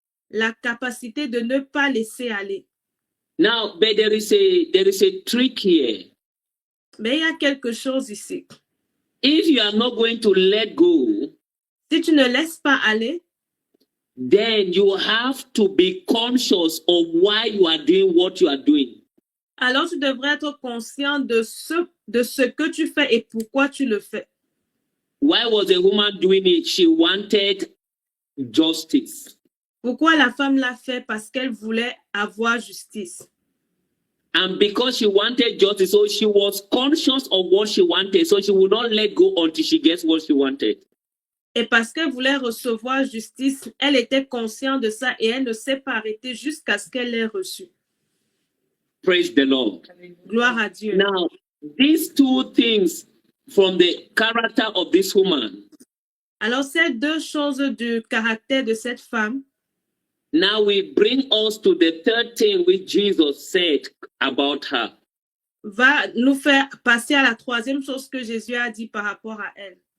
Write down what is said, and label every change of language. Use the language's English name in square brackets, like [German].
[French] La capacité de ne pas laisser aller. [English] Now, but there is a trick here. [French] Mais il y a quelque chose ici. [English] If you are not going to let go, [French] Si tu ne laisses pas aller, [English] then you have to be conscious of why you are doing what you are doing. [French] alors tu devrais être conscient de ce que tu fais et pourquoi tu le fais. [English] Why was the woman doing it? She wanted justice. [French] Pourquoi la femme l'a fait? Parce qu'elle voulait avoir justice. [English] And because she wanted justice, so she was conscious of what she wanted, so she would not let go until she gets what she wanted. [French] Et parce qu'elle voulait recevoir justice, elle était consciente de ça et elle ne s'est pas arrêtée jusqu'à ce qu'elle l'ait reçu. [English] Praise the Lord. [French] Gloire à Dieu. [English] Now, these two things from the character of this woman, [French] Alors, ces deux choses du caractère de cette femme, [English] now we bring us to the third thing which Jesus said about her. [French] va nous faire passer à la troisième chose que Jésus a dit par rapport à elle.